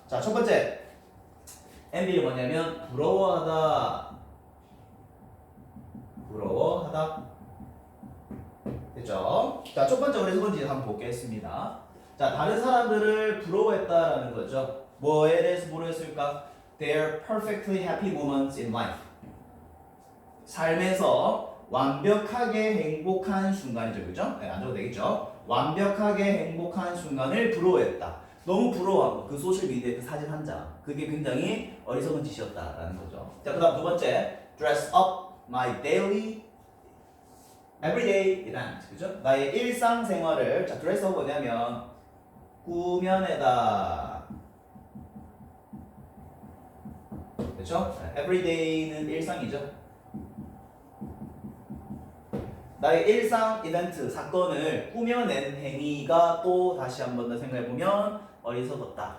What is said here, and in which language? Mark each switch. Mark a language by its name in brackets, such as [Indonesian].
[Korean] 자, 첫 번째 MB는 뭐냐면 부러워하다. 부러워하다. 됐죠? 자, 첫 번째 우리 세 번째 한번 보겠습니다. 자, 다른 사람들을 부러워했다라는 거죠. 뭐에 대해서 부러워했을까? [English] Their perfectly happy moments in life. [Korean] 삶에서 완벽하게 행복한 순간이죠, 그죠? 네, 안 줘도 되겠죠? 완벽하게 행복한 순간을 부러워했다. 너무 부러워한 거, 그 소셜 미디어의 그 사진 한 장. 그게 굉장히 어리석은 짓이었다라는 거죠. 자, 그 다음 두 번째, [English] dress up my daily everyday event. [Korean] 그죠? 나의 일상생활을, 자, dress up 뭐냐면 꾸며내다. 그렇죠? everyday는 일상이죠. 나의 일상 이벤트 사건을 꾸며낸 행위가 또 다시 한 번 더 생각해 보면 어리석었다.